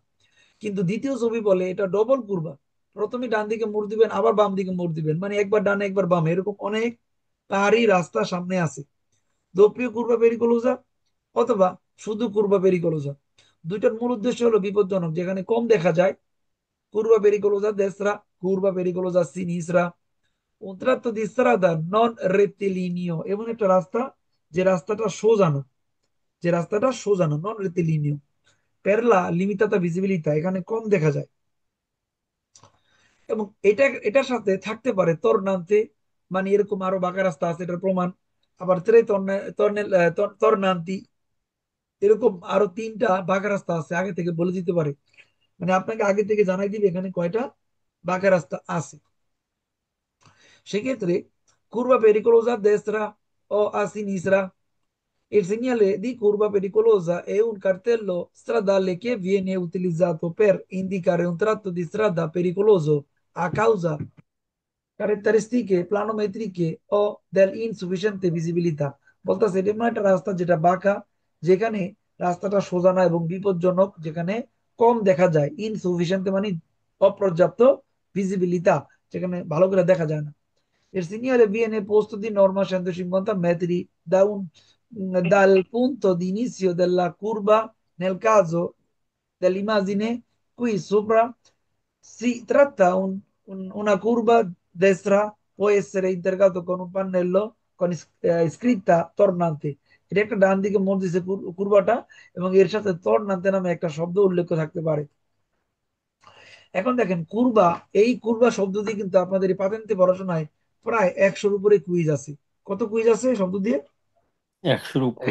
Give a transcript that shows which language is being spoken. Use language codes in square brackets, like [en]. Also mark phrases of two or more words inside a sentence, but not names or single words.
[bn] কিন্তু দ্বিতীয় ছবি বলে এটা ডবল কুরবা, প্রথমে ডান দিকে মোড় দিবেন, আবার বাম দিকে মোড় দিবেন, মানে একবার ডানে একবার বামে, এরকম অনেক পাহাড়ি রাস্তা সামনে আছে, [it] doppia curva pericolosa [bn] অথবা শুধু [it] curva pericolosa. [bn] দুইটার মূল উদ্দেশ্য হলো বিপজ্জনক, যেখানে কম দেখা যায়, [it] curva pericolosa destra, curva pericolosa sinistra. un tratto di strada non rettilineo, [bn] এমন একটা রাস্তা যে রাস্তাটা সোজা না, যে রাস্তাটা সোজা না, [it] non rettilineo. per la limitata visibilità, [bn] এখানে কম দেখা যায়, এবং এটার সাথে থাকতে পারে তর্নান্তে, মানে এরকম আরো বাঁকা রাস্তা আছে, এটার প্রমাণ। আবার তর্নান্তি, এরকম আরো তিনটা বাঁকা রাস্তা আছে, আগে থেকে বলে দিতে পারে, মানে আপনাকে আগে থেকে জানাই দিবে এখানে কয়টা বাঁকা রাস্তা আছে। [it] সেক্ষেত্রে curva pericolosa a destra o a sinistra, il segnale di curva pericolosa è un cartello stradale che viene utilizzato per indicare un tratto di strada pericoloso a causa caratteristiche planometriche o dell'insufficiente visibilità। [bn] বলতেছে এটা এমন একটা রাস্তা যেটা বাঁকা, যেখানে রাস্তাটা সোজা না এবং বিপজ্জনক, যেখানে কম দেখা যায়, ইনসুফিসিয়েন্ট মানে অপর্যাপ্ত, ভিজিবিলিতা যেখানে ভালো করে দেখা যায় না। [it] Il segnale viene posto di norma a 150 metri dal punto di inizio della curva. Nel caso dell'immagine qui sopra si tratta una curva destra, può essere integrato con un pannello con scritta tornante। [bn] এটা একটা ডান দিকে মোড় দিছে কুরবাটা, এবং এর সাথে তর্নান্তে নামে একটা শব্দ উল্লেখ থাকতে পারে। এখন দেখেন কুরবা, এই কুরবা শব্দ দিয়ে কিন্তু আপনাদের এই পাতেন্তে পড়াশোনায় প্রায় 100-র উপরে কুইজ আছে। কত কুইজ আছে শব্দ দিয়ে? 100-র উপরে।